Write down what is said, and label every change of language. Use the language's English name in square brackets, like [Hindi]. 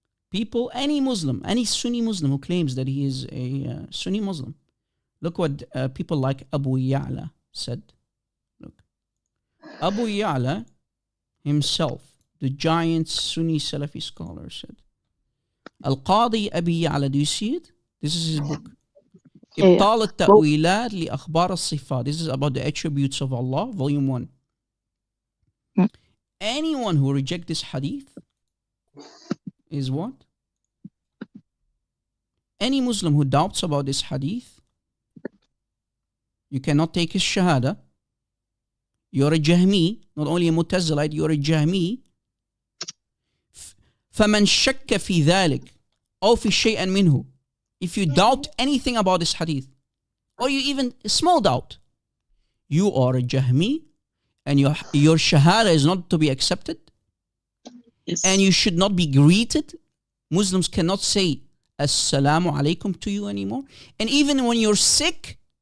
[English] People, any Muslim, any Sunni Muslim who claims that he is a Sunni Muslim, look what people like Abu Ya'la said. Look. Abu Ya'la himself, the giant Sunni Salafi scholar, said, Al-Qadi Abi Ya'la, do you see it? This is his book. [Arabic] إبطال التأويلات لأخبار الصفات. [English] This is about the attributes of Allah, volume 1. Anyone who rejects this hadith is what? Any Muslim who doubts about this hadith, you cannot take his Shahada. You're a Jahmi, not only a Mutazilite, you're a Jahmi. [Arabic] فمن شك في ذلك أو في شيء منه. [English] If you doubt anything about this hadith, or you even a small doubt, you are a Jahmi, and your Shahada is not to be accepted, yes. And you should not be greeted. Muslims cannot say Assalamu alaikum to you anymore. And even when you're sick,